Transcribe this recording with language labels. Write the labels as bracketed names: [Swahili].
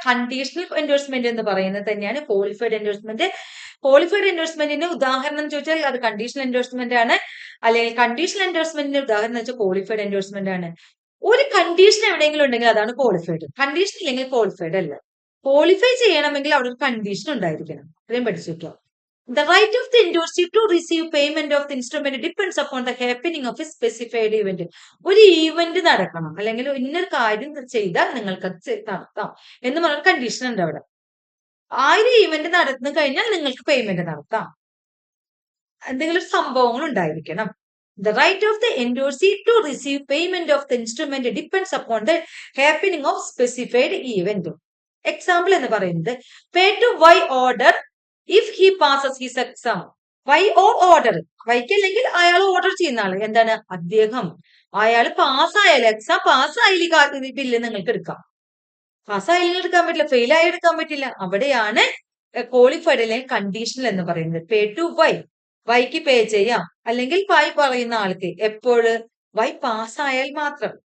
[Malayalam] Conditional endorsement എന്ന് പറയുന്നത് തന്നെയാണ് ക്വാളിഫൈഡ് എൻഡോഴ്സ്മെന്റ്. ക്വാളിഫൈഡ് എൻഡോഴ്സ്മെന്റിന് ഉദാഹരണം ചോദിച്ചാൽ അത് കണ്ടീഷണൽ എൻഡോഴ്സ്മെന്റ് ആണ്, അല്ലെങ്കിൽ കണ്ടീഷണൽ എൻഡോഴ്സ്മെന്റിന്റെ ഉദാഹരണം വെച്ചാൽ ക്വാളിഫൈഡ് എൻഡോഴ്സ്മെന്റ് ആണ്. ഒരു കണ്ടീഷൻ എവിടെയെങ്കിലും ഉണ്ടെങ്കിൽ അതാണ് ക്വാളിഫൈഡ്. കണ്ടീഷൻ ഇല്ലെങ്കിൽ ക്വാളിഫൈഡ് അല്ല. ക്വാളിഫൈ ചെയ്യണമെങ്കിൽ അവിടെ ഒരു കണ്ടീഷൻ ഉണ്ടായിരിക്കണം. ഇത്രയും പഠിച്ചിട്ടോ. [English] The right of the endorsee to receive payment of the instrument depends upon the happening of a specified event. [Malayalam] ഒരു ഈവന്റ് നടക്കണം, അല്ലെങ്കിൽ ഇന്നൊരു കാര്യം ചെയ്താൽ നിങ്ങൾക്ക് അത് നടത്താം എന്ന് പറഞ്ഞ കണ്ടീഷൻ ഉണ്ട് അവിടെ. ആ ഒരു ഈവന്റ് നടന്നു കഴിഞ്ഞാൽ നിങ്ങൾക്ക് പേയ്മെന്റ് നടത്താം. എന്തെങ്കിലും സംഭവങ്ങൾ ഉണ്ടായിരിക്കണം. [English] The right of the endorsee to receive payment of the instrument depends upon the happening of specified event. Example [Malayalam] എന്ന് പറയുന്നത് [English] pay to Y order if he passes his exam. Y or order, [Malayalam] Yക്ക് അല്ലെങ്കിൽ അയാൾ order ചെയ്യുന്ന ആള് എന്താണ്, അദ്ദേഹം. അയാൾ പാസ്സായാൽ, exam പാസ്സായാലും bill നിങ്ങൾക്ക് എടുക്കാം. പാസ്സായാലും എടുക്കാൻ പറ്റില്ല, ഫെയിൽ ആയി എടുക്കാൻ പറ്റില്ല. അവിടെയാണ് ക്വാളിഫൈഡ് അല്ലെങ്കിൽ കണ്ടീഷണൽ എന്ന് പറയുന്നത്. പേ ടു വൈ, വൈക്ക് പേ ചെയ്യാം, അല്ലെങ്കിൽ വൈ പറയുന്ന ആൾക്ക് എപ്പോഴ് വൈ പാസ്സായാൽ മാത്രം.